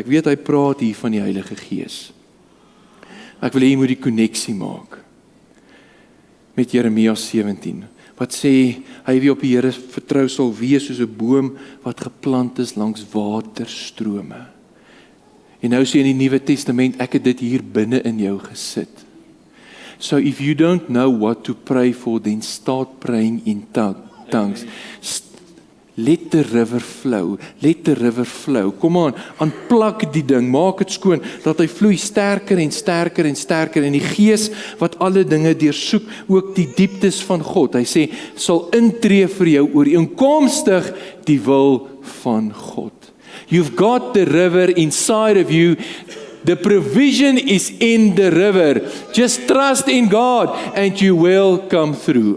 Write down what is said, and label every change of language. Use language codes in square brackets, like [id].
[af] Ek weet hy praat hier van die Heilige Gees. Ek wil hê jy moet die koneksie maak met Jeremia 17. Wat sê, hy wie op die Here vertrou sal wees soos 'n boom wat geplant is langs waterstrome. En nou sê in die Nuwe Testament, ek het dit hier binne in jou gesit. [en] So if you don't know what to pray for, then start praying in tongues. Let the river flow, let the river flow. [af] Kom aan, aanplak die ding, maak dit skoon, dat hy vloei sterker en sterker en sterker, en die Gees wat alle dinge deursoek, ook die dieptes van God, hy sê, sal intree vir jou ooreenkomstig die wil van God. [en] You've got the river inside of you. The provision is in the river. Just trust in God and you will come through.